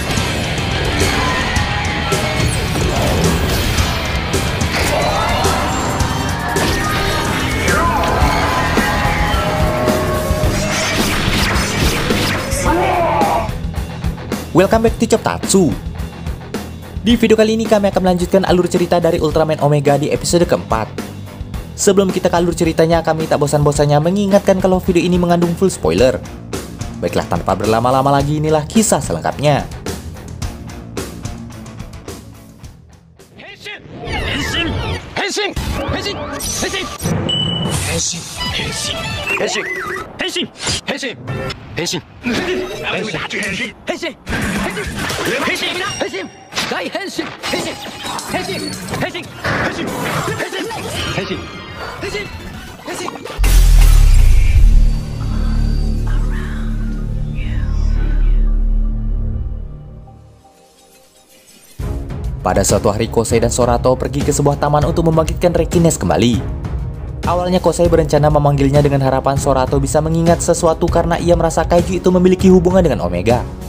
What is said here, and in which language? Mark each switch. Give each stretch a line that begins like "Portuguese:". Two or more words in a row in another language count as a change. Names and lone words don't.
English: Welcome back to Choptatsu.
Indonesian: Di video kali ini kami akan melanjutkan alur cerita dari Ultraman Omega di episode keempat. Sebelum kita ke alur ceritanya, kami tak bosan-bosannya mengingatkan kalau video ini mengandung
English: full spoiler.
Indonesian: Baiklah, tanpa berlama-lama lagi, inilah kisah selengkapnya.
Japanese: 変身！変身！変身！変身！変身! 変身！変身！変身！変身！変身！変身! 変身！変身！変身！変身! 大変身！変身！変身！変身！変身！変身！変身！変身！変身！
Indonesian: Pada suatu hari, Kosei dan Sorato pergi ke sebuah taman untuk membangkitkan Rekines kembali. Awalnya Kosei berencana memanggilnya dengan harapan Sorato bisa mengingat sesuatu karena ia merasa kaiju itu memiliki hubungan dengan Omega.